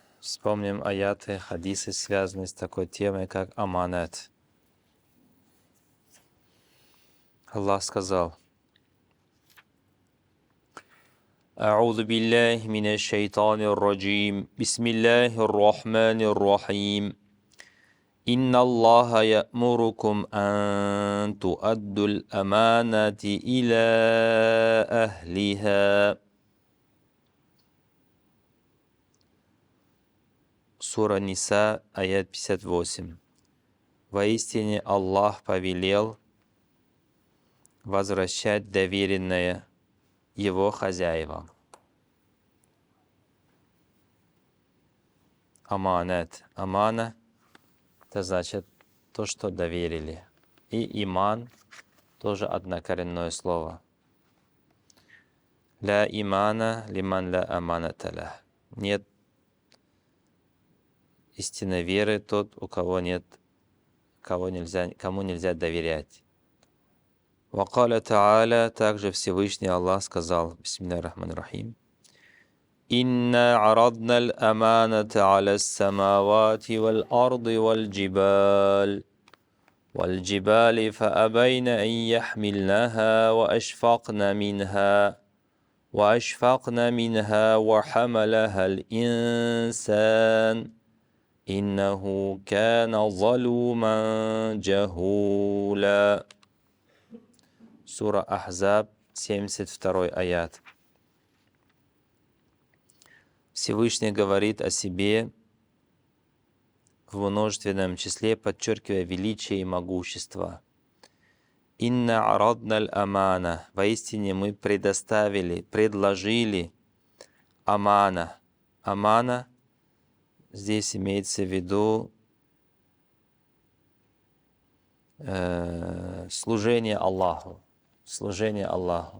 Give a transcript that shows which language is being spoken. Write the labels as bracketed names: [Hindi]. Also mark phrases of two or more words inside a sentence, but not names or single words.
[Russian] Вспомним аяты, хадисы, связанные с такой темой, как аманат. Аллах сказал: [Arabic] أعوذ بالله من الشيطان الرجيم بسم الله الرحمن الرحيم إن الله يأمركم أن تؤدوا الأمانات إلى أهلها. [Russian] Сура Ниса, аят 58. Воистине Аллах повелел возвращать доверенное его хозяевам. Аманат. Амана — это значит то, что доверили. И иман — тоже однокоренное слово. [Arabic] لا إيمان لمن لا أمانة له. [Russian] Нет истинной веры тот, у кого нет, кому нельзя доверять. [Arabic] وقال تعالى, [Russian] также Всевышний Аллах сказал: [Arabic] بسم الله الرحمن الرحيم. إنا عرضنا الأمانة على السماوات والأرض والجبال. والجبال فأبين أن يحملنها وأشفقن منها وحملها الإنسان إنه كان ظلوما جهولا. [Russian] Сура Ахзаб, 72 аят. Всевышний говорит о себе в множественном числе, подчеркивая величие и могущество. [Arabic] إنا عرضنا الأمانة. [Russian] Воистине мы предложили амана. Амана здесь имеется в виду служение Аллаху. Служение Аллаху.